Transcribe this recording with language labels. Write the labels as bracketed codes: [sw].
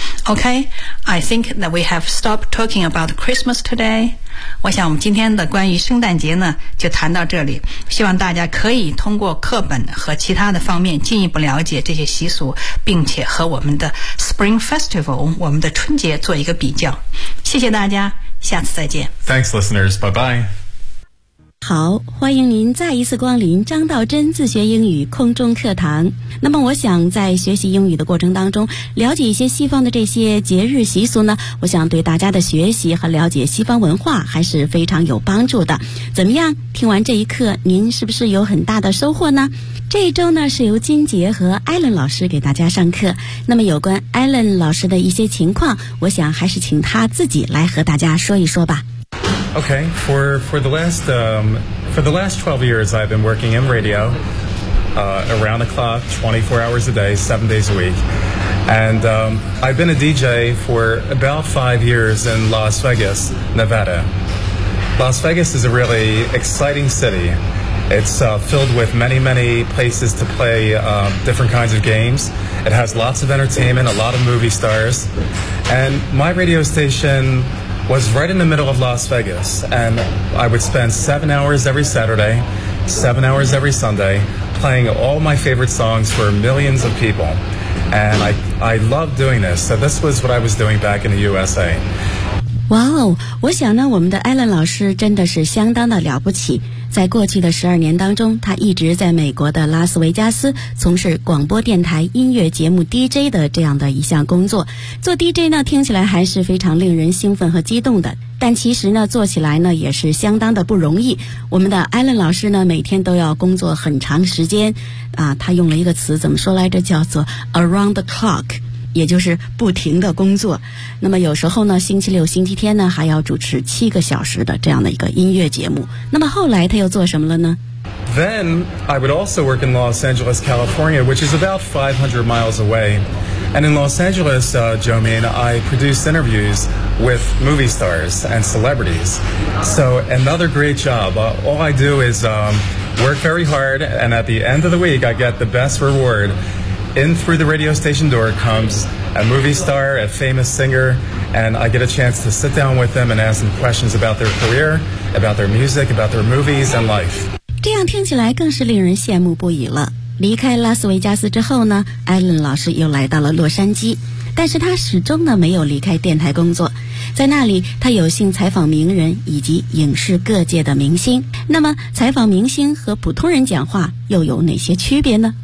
[en] OK， I think that we have stopped talking about Christmas today。 [zh] 我想我们今天的关于圣诞节呢就谈到这里，希望大家可以通过课本和其他的方面进一步了解这些习俗，并且和我们的 Spring Festival， 我们的春节做一个比较。谢谢大家，下次再见。 [en] Thanks listeners, bye bye。 [zh] 好，欢迎您再一次光临张道真自学英语空中课堂。那么我想在学习英语的过程当中，了解一些西方的这些节日习俗呢，我想对大家的学习和了解西方文化还是非常有帮助的。怎么样，听完这一课您是不是有很大的收获呢？这一周呢是由金杰和 Alan 老师给大家上课，那么有关 Alan 老师的一些情况，我想还是请他自己来和大家说一说吧。 [en] Okay, for the last 12 years, I've been working in radio, around the clock, 24 hours a day, 7 days a week. And, I've been a DJ for about 5 years in Las Vegas, Nevada. Las Vegas is a really exciting city. It's, filled with many, many places to play, different kinds of games. It has lots of entertainment, a lot of movie stars. And my radio station... was right in the middle of Las Vegas, and I would spend 7 hours every Saturday, 7 hours every Sunday, playing all my favorite songs for millions of people. And I loved doing this, so this was what I was doing back in the USA. [zh] 哇哦，我想呢我们的 Alan 老师真的是相当的了不起，在过去的12年当中，他一直在美国的拉斯维加斯从事广播电台音乐节目 DJ 的这样的一项工作。做 DJ 呢听起来还是非常令人兴奋和激动的，但其实呢做起来呢也是相当的不容易。我们的 Alan 老师呢每天都要工作很长时间啊，他用了一个词怎么说来着，叫做 [en] around the clock， [zh] 也就是不停的工作。那么有时候呢星期六星期天呢还要主持7个小时的这样的一个音乐节目。那么后来他又做什么了呢？ [en] Then I would also work in Los Angeles, California, which is about 500 miles away. And in Los Angeles, Jomaine, I produced interviews with movie stars and celebrities. So another great job. All I do is work very hard, and at the end of the week I get the best reward. In through the radio station door comes a movie star, a famous singer, and I get a chance to sit down with them and ask them questions about their career, about their music, about their movies and life. [zh] 这样听起来更是令人羡慕不已了。离开拉斯维加斯之后呢，艾伦老师又来到了洛杉矶，但是他始终呢没有离开电台工作。在那里他有幸采访名人以及影视各界的明星。那么采访明星和普通人讲话又有哪些区别呢？